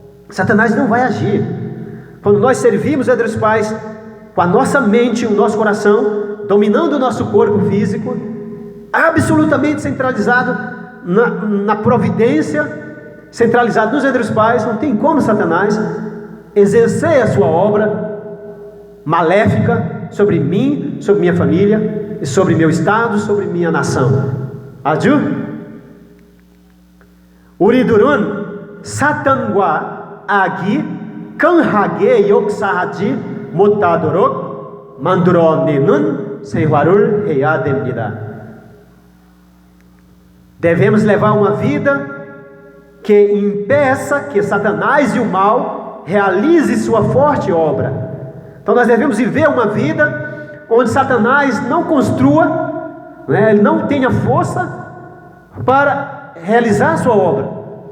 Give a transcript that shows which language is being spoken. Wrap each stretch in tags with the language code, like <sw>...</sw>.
<pt>Satanás não vai agir. Quando nós servimos os verdadeiros pais com a nossa mente, o nosso coração, dominando o nosso corpo físico, absolutamente centralizado na providência, centralizado nos verdadeiros pais, não tem como Satanás exercer a sua obra maléfica sobre mim, sobre minha família, e sobre meu estado, sobre minha nação.</pt> <ko>아주? 우리들은 사탄과 악이 강하게 역사하지 못하도록 만들어내는 생활을 해야 됩니다.</ko> <pt>Devemos levar uma vida que impeça que Satanás e o mal realize sua forte obra. Então nós devemos viver uma vida onde Satanás não construa, ele não tenha força para realizar sua obra.</pt>